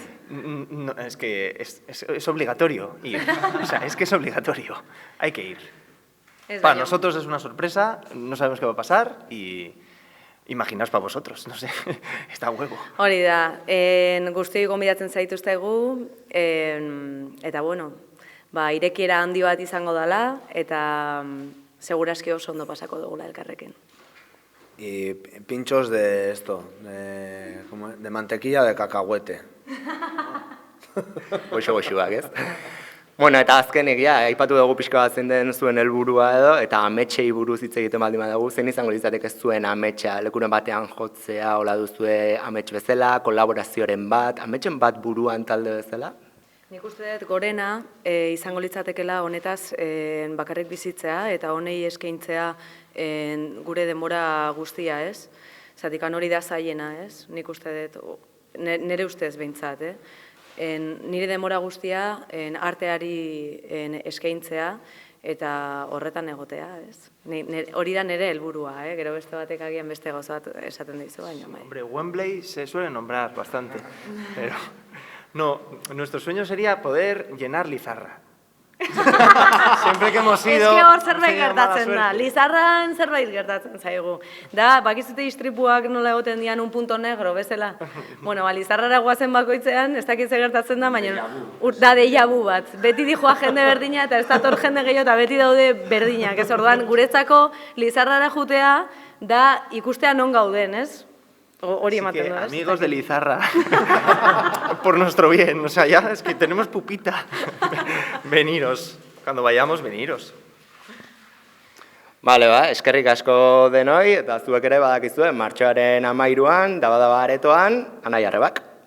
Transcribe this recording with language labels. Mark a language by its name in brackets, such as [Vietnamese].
[Spanish] No, es que es obligatorio ir. O sea, es que es obligatorio. Hay que ir. Para nosotros es una sorpresa, no sabemos qué va a pasar y imaginaos para vosotros, no sé, está huevo. [Basque] Hori da, guztioi gonbidatzen zaituztegu, eta irekiera handi bat izango dela, eta seguraski oso ondo pasako dugula elkarrekin. [Spanish] Y pinchos de esto, de mantequilla de cacahuete. [Basque] Goxo-goxuak, ez? Eta azken aipatu dugu pixka bat zein den zuen helburua edo, eta ametsei buruz hitz egiten baldin badugu, zein izango litzateke zuen ametsa, lekuren batean jotzea, hola duzue amets bezala, kolaborazioaren bat, ametsen bat buruan talde bezala? Nik uste dut gorena izango litzatekela honetaz bakarrik bizitzea eta honei eskaintzea gure denbora guztia, ez? Zatikan hori da zaiena, ez? Nik uste dut, nire ustez behintzat, nire denbora guztia arteari eskaintzea eta horretan egotea, ez? Hori da nire helburua, gero beste batek agian beste gauza bat esaten dizu, baina bai. [Spanish] Hombre, Wembley se suele nombrar bastante, pero no, nuestro sueño sería poder llenar Lizarra. Siempre que hemos ido... [Basque] Ez que hor zerbait gertatzen da, Lizarran zerbait gertatzen zaigu. Da, bakizute istripuak nola egoten dian [Spanish] un punto negro, [Basque] bezala. Lizarrara guazen bakoitzean, ez dakitze gertatzen da, baina da déjà vu bat. Beti dijoa jende berdina eta ez dator jende gehiago eta beti daude berdinak. Ez orduan, guretzako Lizarrara jutea da ikustea non gauden, ez? Hori ematen da, ez? [Spanish] Amigos de Lizarra, por nuestro bien, o sea, ya es que tenemos pupita. Veniros, cuando vayamos, veniros. [Basque] Eskerrik asko denoi, eta zuek ere badakizue, martxoaren 13an, daba aretoan, Anai Arrebak.